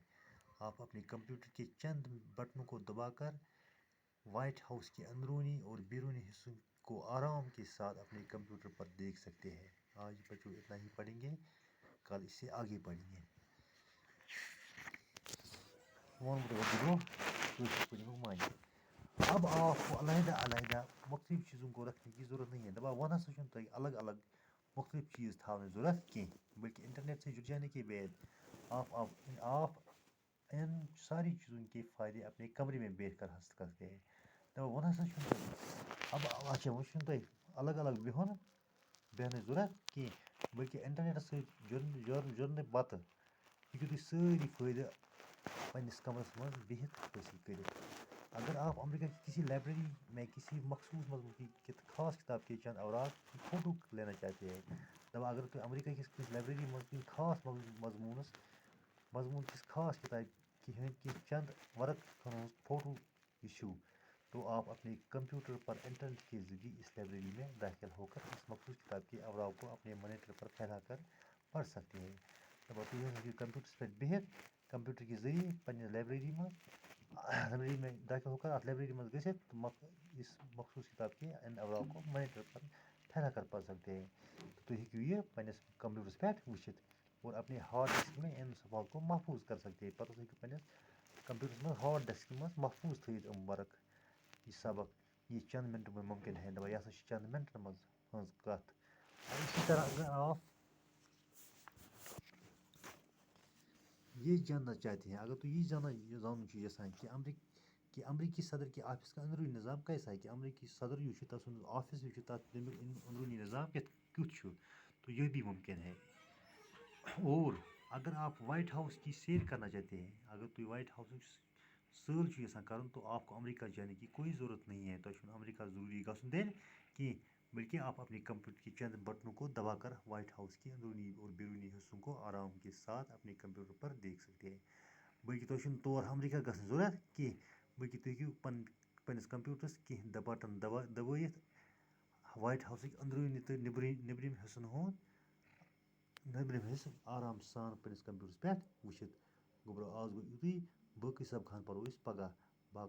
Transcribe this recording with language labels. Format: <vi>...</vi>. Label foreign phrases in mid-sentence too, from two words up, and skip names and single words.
<ur>آپ اپنے کمپیوٹر کے چند بٹنوں کو دبا کر وائٹ ہاؤس کے اندرونی اور بیرونی حصوں کو آرام کے ساتھ اپنے کمپیوٹر پر دیکھ سکتے ہیں. آج بچوں اتنا ہی پڑھیں گے، کل اس سے آگے پڑھیں گے. اب آپ کو علیحدہ مختلف چیزوں کو رکھنے کی ضرورت نہیں ہے.</ur> <ks>ون ہسا چھُنہٕ تۄہہِ الگ مختلف چیز تھاونٕچ ضرورت کینٛہہ،</ks> <ur>بلکہ انٹرنیٹ سے جڑ جانے کے بعد آپ ان ساری چیزوں کے فائدے اپنے کمرے میں بیٹھ کر حاصل کرتے ہیں.</ur> <ks>ون ہسا چھُنہٕ اچھا وۄنۍ چھُنہٕ تۄہہِ الگ بیٚہنٕچ ضرورت کینٛہہ، بلکہ انٹرنیٹس سۭتۍ جُڑنہٕ پتہٕ ہیٚکِو تُہۍ سٲری فٲیدٕ پنٛنِس کمرس منٛز بِہِتھ حٲصِل کٔرِتھ.</ks> <ur>اگر آپ امریکہ کی کسی لائبریری میں کسی مخصوص مضمون کی خاص کتاب کے چند اوراق کی فوٹو لینا چاہتے ہیں،</ur> <ks>اگر تُہۍ امریکہ کِس کُنہِ لائبریری منٛز کُنہِ خاص مضمون کِس خاص کتابہِ ہٕنٛدۍ چند ورقن ہٕنٛز فوٹو چھِو</ks> <ur>تو آپ اپنے کمپیوٹر پر انٹرنیٹ کے ذریعے اس لائبریری میں داخل ہو کر اس مخصوص کتاب کے اوراق کو اپنے مانیٹر پر پھیلا کر پڑھ سکتے ہیں.</ur> <ks>تُہۍ ہیٚکِو کمپیوٹرس پٮ۪ٹھ بِہِتھ</ks> <ur>کمپیوٹر کے ذریعے</ur> <ks>پنٛنہِ لائبریری</ks> <ur>میں داخل ہو کر</ur> <ks>اتھ لائبریری منٛز گٔژھِتھ</ks> <ur>اس مخصوص کتاب کے ان اوراق کو مانیٹر پر پھیلا کر پڑھ سکتے ہیں.</ur> <ks>تُہۍ ہیٚکِو یہ پنٛنِس کمپیوٹرس پٮ۪ٹھ وٕچھِتھ</ks> <ur>اور اپنے ہارڈ ڈسک میں ان صفحات کو محفوظ کر سکتے ہیں.</ur> <ks>پتہٕ ہیٚکِو پنٛنِس کمپیوٹرس منٛز ہارڈ ڈسکہِ منٛز محفوظ تھٲیِتھ ورق.</ks> <ur>یہ سبق یہ چند منٹوں میں ممکن ہے.</ur> <ks>یہ ہسا چھِ چند منٹن منٛز ہٕنٛز کتھ.</ks> <ur>اسی طرح اگر آپ یہ جاننا چاہتے ہیں،</ur> <ks>اگر تو یہ زانُن چھُ یژھان کہ امریکی صدر کے آفس کا اندرونی نظام کیسا ہے، کہ امریکی صدر یُس چھُ تَتھ سُنٛد آفس یُس چھُ تَتھ تَمیُک اندرونی نظام کیُتھ چھُ</ks> <ur>تو یہ بھی ممکن ہے. اور اگر آپ وائٹ ہاؤس کی سیر کرنا چاہتے ہیں،</ur> <ks>اگر تُہۍ وائٹ ہاؤسُک سٲل چھُ یژھان کرُن</ks> <ur>تو آپ کو امریکہ جانے کی کوئی ضرورت نہیں ہے.</ur> <ks>تۄہہِ چھُنہٕ امریکہ ضروٗری گژھُن تیٚلہِ کینٛہہ،</ks> <ur>بلکہ آپ اپنے کمپیوٹر کے چند بٹنوں کو دبا کر وائٹ ہاؤس کے اندرونی اور بیرونی حصوں کو آرام کے ساتھ اپنے کمپیوٹر پر دیکھ سکتے ہیں.</ur> <ks>بلکہ تۄہہِ چھُنہٕ تور امریکہ گژھنٕچ ضرورت کینٛہہ، بلکہ تُہۍ ہیٚکِو پنٛنِس کمپیوٹرس کینٛہہ بٹن دبٲیِتھ وائٹ ہاؤسٕکۍ أنٛدروٗنی تہٕ نیٚبرِم حِصن ہُنٛد حصہٕ آرام سان پنٛنِس کمپیوٹرس پٮ۪ٹھ وٕچھِتھ. گوٚو آز گوٚو یُتُے، باقٕے سبقہٕ ہن پرو أسۍ پگاہ.</ks>